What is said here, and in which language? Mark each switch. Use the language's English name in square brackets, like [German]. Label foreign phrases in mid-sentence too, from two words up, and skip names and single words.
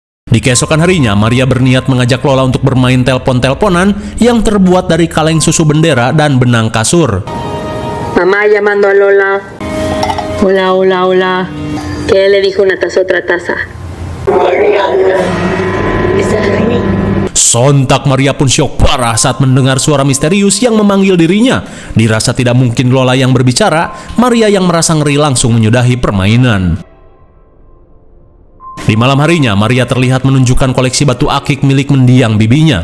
[Indonesian] Di keesokan harinya, Maria berniat mengajak Lola untuk bermain telepon-teleponan yang terbuat dari kaleng susu bendera dan benang kasur. [Spanish] Mamá llamando a Lola. Hola, hola, hola. ¿Qué le dijo una taza otra taza? Mariana, ¿estás ahí? [Indonesian] Sontak Maria pun syok parah saat mendengar suara misterius yang memanggil dirinya. Dirasa tidak mungkin Lola yang berbicara, Maria yang merasa ngeri langsung menyudahi permainan. Di malam harinya, Maria terlihat menunjukkan koleksi batu akik milik mendiang bibinya.